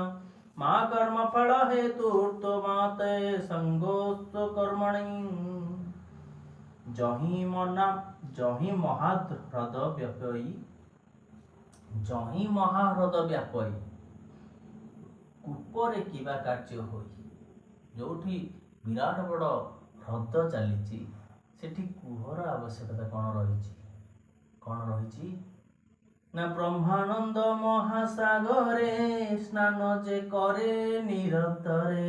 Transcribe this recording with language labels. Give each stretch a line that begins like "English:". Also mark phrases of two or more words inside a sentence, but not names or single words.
Sanskrit: मा कर्मफल हेतुर्त्वमाते संगोस्तु कर्मणि।
Odia: ଯହିଁ ମହାହ୍ରଦ ବ୍ୟାପୀ କୂପରେ କିବା କାର୍ଯ୍ୟ ହୋଇ। ଯୋଉଠି ବିରାଟ ବଡ଼ ହ୍ରଦ ଚଳି ସେଠି କୁହର ଆବଶ୍ୟକତା କଉଣ ରହି ନା ବ୍ରହ୍ମାନନ୍ଦ ମହାସାଗରେ ସ୍ନାନ ଯେ କରେ ନିରନ୍ତରେ।